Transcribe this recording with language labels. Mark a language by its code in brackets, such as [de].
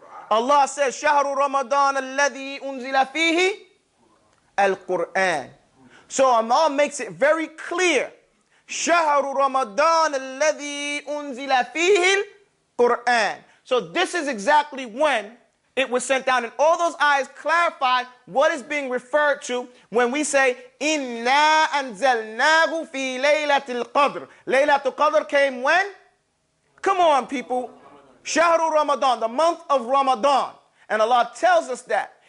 [en] Allah says, [ar] شهر رمضان الذي أنزل فيه القرآن. [en] So Allah makes it very clear. [ar] شهر رمضان الذي أنزل فيه القرآن. [en] So this is exactly when it was sent down. And all those ayahs clarify what is being referred to when we say, [ar] إِنَّا أَنزَلْنَاهُ فِي لَيْلَةِ الْقَدْرِ. [en] Laylatul Qadr came when? Come on, people. Shahru Ramadan, the month of Ramadan. And Allah tells us that.